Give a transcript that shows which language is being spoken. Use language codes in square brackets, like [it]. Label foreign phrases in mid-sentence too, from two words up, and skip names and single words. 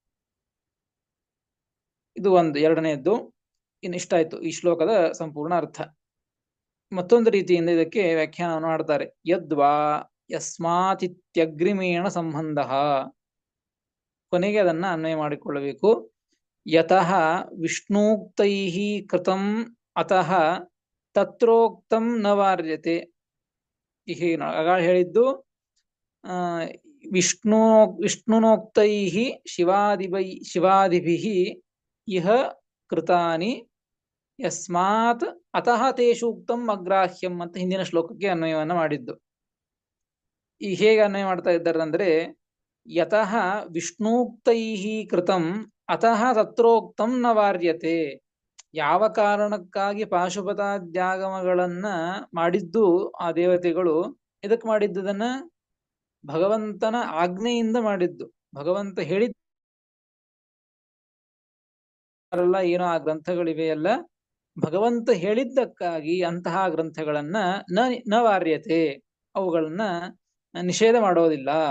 [kn] ಇದು ಒಂದು. ಎರಡನೆಯದ್ದು ಇನ್ನು ಇಷ್ಟಾಯ್ತು ಈ ಶ್ಲೋಕದ ಸಂಪೂರ್ಣ ಅರ್ಥ. ಮತ್ತೊಂದು ರೀತಿಯಿಂದ ಇದಕ್ಕೆ ವ್ಯಾಖ್ಯಾನವನ್ನು ಮಾಡ್ತಾರೆ. [sa] ಯದ್ವಾ ಯಸ್ಮಾತಿತ್ಯಗ್ರಿಮೇಣ ಸಂಬಂಧ, [kn] ಕೊನೆಗೆ ಅದನ್ನ ಅನ್ವಯ ಮಾಡಿಕೊಳ್ಳಬೇಕು. [sa] ಯತಃ ವಿಷ್ಣೂಕ್ತೈಃ ಕೃತಂ ಅತಃ ತತ್ರೋಕ್ತಂ ನ ವಾರ್ಯತೆ. [kn] ಆಗ ಹೇಳಿದ್ದು [sa] ವಿಷ್ಣುನೋಕ್ತೈಃ ಶಿವಾದಿಭಿಃ ಇಹ ಕೃತಾನಿ ಯಸ್ಮಾತ್ ಅತಃ ತೇಷು ಉಕ್ತಂ ಅಗ್ರಾಹ್ಯಂ [kn] ಅಂತ ಹಿಂದಿನ ಶ್ಲೋಕಕ್ಕೆ ಅನ್ವಯವನ್ನ ಮಾಡಿದ್ದು. ಈ ಹೇಗೆ ಅನ್ವಯ ಮಾಡ್ತಾ ಇದ್ದಾರೆ ಅಂದ್ರೆ, [sa] ಯತಃ ವಿಷ್ಣೂಕ್ತೈಃ ಕೃತಂ ಅತಃ ತತ್ರೋಕ್ತಂ ನ ವಾರ್ಯತೆ. [kn] ಯಾವ ಕಾರಣಕ್ಕಾಗಿ ಪಾಶುಪತಾದ್ಯಾಗಮಗಳನ್ನ ಮಾಡಿದ್ದು ಆ ದೇವತೆಗಳು, ಇದಕ್ಕೆ ಮಾಡಿದ್ದದನ್ನ ಭಗವಂತನ ಆಜ್ಞೆಯಿಂದ ಮಾಡಿದ್ದು. ಭಗವಂತ ಹೇಳಿದ್ದ ಏನೋ ಆ ಗ್ರಂಥಗಳಿವೆಯಲ್ಲ, ಭಗವಂತ ಹೇಳಿದ್ದಕ್ಕಾಗಿ ಅಂತಹ ಗ್ರಂಥಗಳನ್ನ [sa] ನ ವಾರ್ಯತೆ, [kn] ಅವುಗಳನ್ನ ನಿಷೇಧ ಮಾಡೋದಿಲ್ಲ.